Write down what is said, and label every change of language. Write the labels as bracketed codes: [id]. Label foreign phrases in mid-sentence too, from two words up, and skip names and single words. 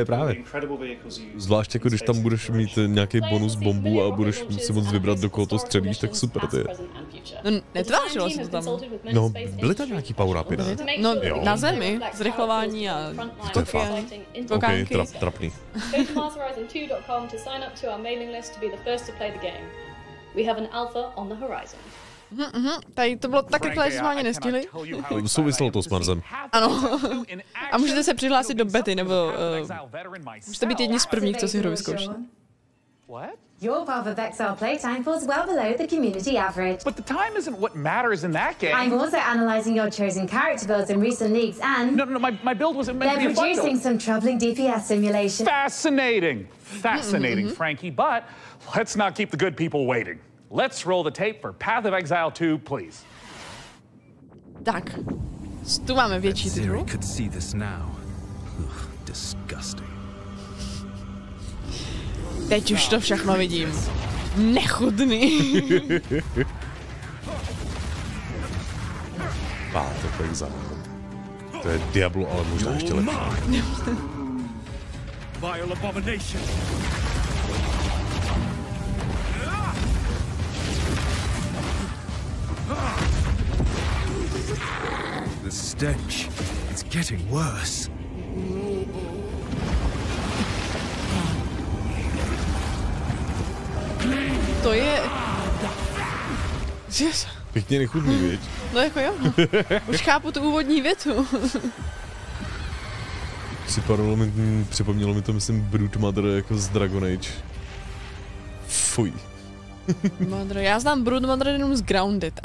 [cs] Zvlášť jako když tam budeš mít nějaký bonus bombu a budeš si moc vybrat, do koho to střelíš, tak super ty. No netvářilo se to tam. No, byly tam nějaký power-upy, ne? No na zemi, zrychlování a kokánky. Trapný. [en] We have an alpha on the horizon. [cs] Tady to bylo tak rychle, že jsme ani nestihli. Souviselo to s Marsem. Ano. A můžete se přihlásit do bety, nebo můžete být jedni z prvních, co si hru vyzkouší. [en] Your path of exile playtime falls well below the community average. But the time isn't what matters in that game. I'm also analysing your chosen character builds in recent leagues and... No, my build wasn't meant to be a fun build. They're producing some troubling DPS simulation. Fascinating, Frankie, but let's not keep the good people waiting. Let's roll the tape for Path of Exile 2, please. [cs] Tak, tu máme větší titul. Teď už to všechno vidím. Nechutný. Path of Exile. To je Diablo, ale možná ještě lepší. [en] Vile abomination. The stench, it's getting worse. [cs] To je... Pěkně nechutný, viď? No jako jo. Už chápu tu úvodní větu. Připomnělo mi to, myslím, Broodmother jako z Dragon Age. Fuj. Já znám Broodmother jenom z Grounded.